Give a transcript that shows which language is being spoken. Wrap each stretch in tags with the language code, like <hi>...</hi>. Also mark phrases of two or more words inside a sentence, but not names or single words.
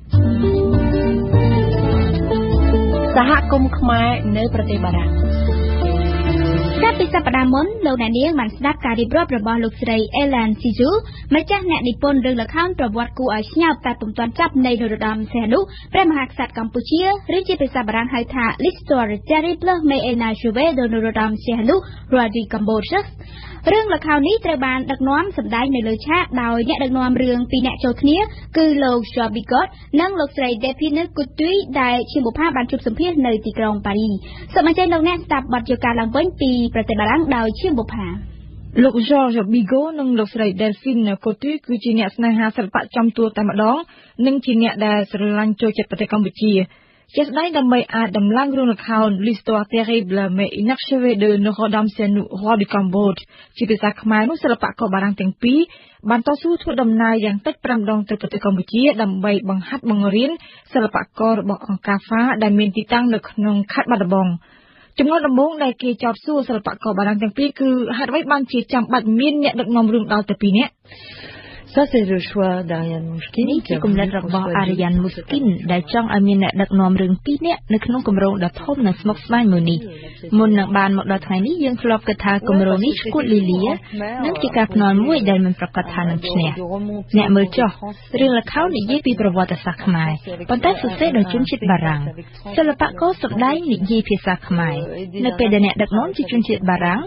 <km>សហគមន៍ខ្មែរនៅប្រទេសបារាំង ចាប់ពីសប្តាហ៍មុនលោកអ្នកនាងបានស្ដាប់ការរៀបរាប់របស់លោកស្រី Ellen Siju ម្ចាស់អ្នកនិពន្ធរឿងល្ខោនប្រវត្តិគួរឲ្យឆ្ញាប់ តែពុំទាន់ចាប់នៃនរោត្តមសីហនុព្រះមហាក្សត្រកម្ពុជាឬជាភាសាបារាំងហៅថា L'histoire terrible mais inachevée de Norodom Sihanouk roi du Cambodge រឿងល្ខោននេះត្រូវបានដឹកនាំសម្ដែងនៅលើឆាកដោយអ្នកដឹកនាំរឿងពីរអ្នកចូលគ្នាគឺលោក Jean Bigot និងលោកស្រី Delphine Coutuy ដែលជាបុប្ផាបានជួបសម្ភាសនៅទីក្រុងប៉ារីសូមអញ្ជើញលោកអ្នកស្ដាប់បទយល់ការឡើងវិញពីប្រទេសបារាំងដោយជាបុប្ផា លោក George Bigot និងលោកស្រី Delphine Coutuy គឺជាអ្នកស្នេហាសិល្បៈចំទួលតែម្ដងនិងជាអ្នកដែលស្រឡាញ់ចូលចិត្តប្រទេសកម្ពុជាជាស្ដែងដើម្បីអាចដំឡើងរឿងល្ខោន L'histoire terrible mais inachevée de Notre-Dame Sihanouk roi du Cambodge ជាភាសាខ្មែរនោះសិល្បករបារាំងទាំងពីរបានតស៊ូធ្វើដំណើរយ៉ាងតិច5ដងទៅប្រទេសកម្ពុជាដើម្បីបង្ហាត់បង្រៀនសិល្បកររបស់អង្គការ FA ដែលមានទីតាំងនៅក្នុងខេត្តបាត់ដំបងចំណុចដំបូងដែលគេចោទសួរសិល្បករបារាំងទាំងពីរគឺហេតុអ្វីបានជាចាំបាច់មានអ្នកដឹកនាំរឿងដល់ទៅ2នាក់</km> <fr>Ça c'est le choix d'Ariane Mouchkine</fr> <km>នេះជាគំនិតរបស់ Ariane Mouchkine ដែលចង់ឲ្យមានអ្នកដឹកនាំរឿង2នាក់នៅក្នុងគម្រោងដ៏ធំនិងស្មុគស្មាញមួយនេះមុននឹងបានមកដល់ថ្ងៃនេះយើងធ្លាប់គិតថាគម្រោងនេះឈួតលីលានិងជាការភ្នាល់មួយដែលមិនប្រកាសថានឹងឈ្នះអ្នកមើលចុះ រឿងល្ខោននិយាយពីប្រវត្តិសាស្ត្រខ្មែរប៉ុន្តែសរសេរដោយជនជាតិបារាំងសិល្បករសម្ដែងនិយាយភាសាខ្មែរនៅពេលដែលអ្នកដឹកនាំជាជនជាតិបារាំង</km>